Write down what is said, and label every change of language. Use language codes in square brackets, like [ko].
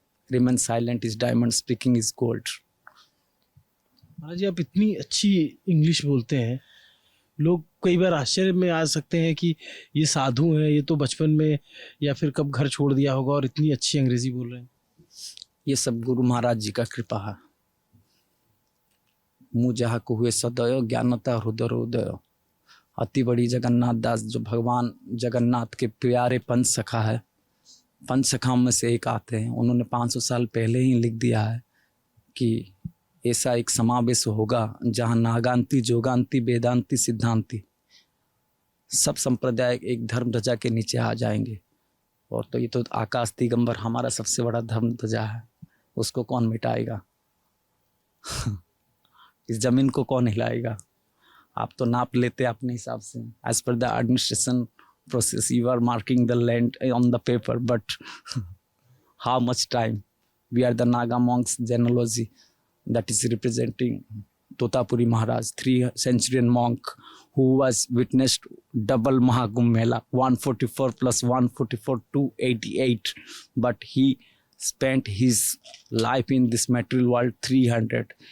[en] Remain silent is diamond, speaking is gold. [hi] महाराज जी, आप इतनी अच्छी इंग्लिश बोलते हैं, लोग कई बार आश्चर्य में आ सकते हैं कि ये साधु हैं, ये तो बचपन में या फिर कब घर छोड़ दिया होगा और इतनी अच्छी अंग्रेजी बोल रहे हैं। ये सब गुरु महाराज जी का कृपा है। मुँह जहाँ को हुए सदय, ज्ञानता हृदय उदय। अति बड़ी जगन्नाथ दास, जो भगवान जगन्नाथ के प्यारे पंच सखा है, पंच सखाओं में से एक आते हैं। उन्होंने 500 साल पहले ही लिख दिया है कि ऐसा एक समावेश होगा जहाँ नागांति, जोगांति, वेदांति, सिद्धांति सब संप्रदाय एक धर्म ध्वजा के नीचे आ जाएंगे। और तो ये तो आकाश दिगंबर हमारा सबसे बड़ा धर्म ध्वजा है, उसको कौन मिटाएगा? इस जमीन को कौन हिलाएगा? आप तो नाप लेते अपने हिसाब से, [en] As per the administration process you are marking the land on the paper, but how much time? We are the Naga monks genealogy that is representing Totapuri Maharaj, 3th-century monk who was witnessed double Mahakumbh Mela, 144 plus 144, 288, but he spent his life in this material world 300.